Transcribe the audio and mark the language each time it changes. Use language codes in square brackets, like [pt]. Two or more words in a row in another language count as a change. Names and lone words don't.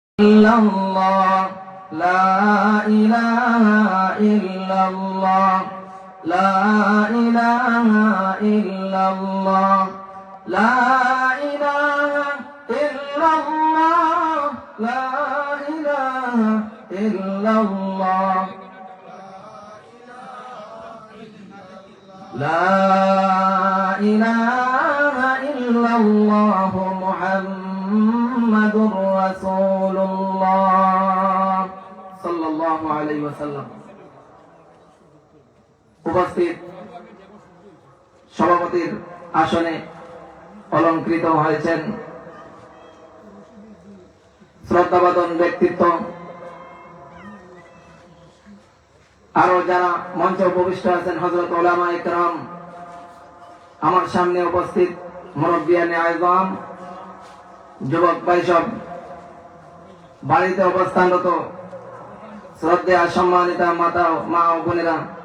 [ar] إلا الله، لا إله إلا الله، لا إله إلا الله، لا إله إلا الله، لا إله إلا الله، لا إله إلا الله محمد رسول الله صلى الله عليه وسلم. [bn] উপস্থিত সভাপতির আসনে অলংকৃত হয়েছেন শ্রদ্ধাভাজন ব্যক্তিত্ব, আরো যারা মঞ্চে উপবিষ্ট আছেন হযরত উলামা ইকরাম, আমার সামনে উপস্থিত মুরব্বিয়ানে আযম, যুবক ভাই সব, বাড়িতে অবস্থানরত শ্রদ্ধেয় সম্মানিতা মাতা মা ও বোনেরা,